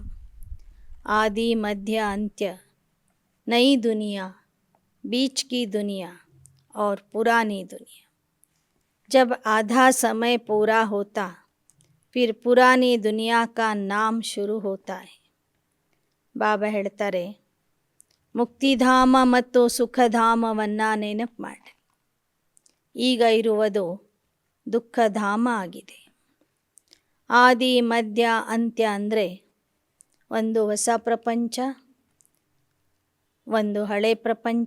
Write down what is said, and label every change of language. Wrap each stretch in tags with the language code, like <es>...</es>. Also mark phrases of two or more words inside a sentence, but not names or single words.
<hi>आदि मध्य अंत्य, नई दुनिया, बीच की दुनिया और पुरानी दुनिया. जब आधा समय पूरा होता फिर पुरानी दुनिया का नाम शुरू होता है.</hi> <kn>ಬಾಬಾ ಹೇಳ್ತಾರೆ, ಮುಕ್ತಿಧಾಮ ಮತ್ತು ಸುಖಧಾಮವನ್ನು ನೆನಪು ಮಾಡಿ. ಈಗ ಇರುವುದು ದುಃಖಧಾಮ ಆಗಿದೆ. ಆದಿ ಮಧ್ಯ ಅಂತ್ಯ ಅಂದರೆ ಒಂದು ಹೊಸ ಪ್ರಪಂಚ, ಒಂದು ಹಳೆ ಪ್ರಪಂಚ.</kn>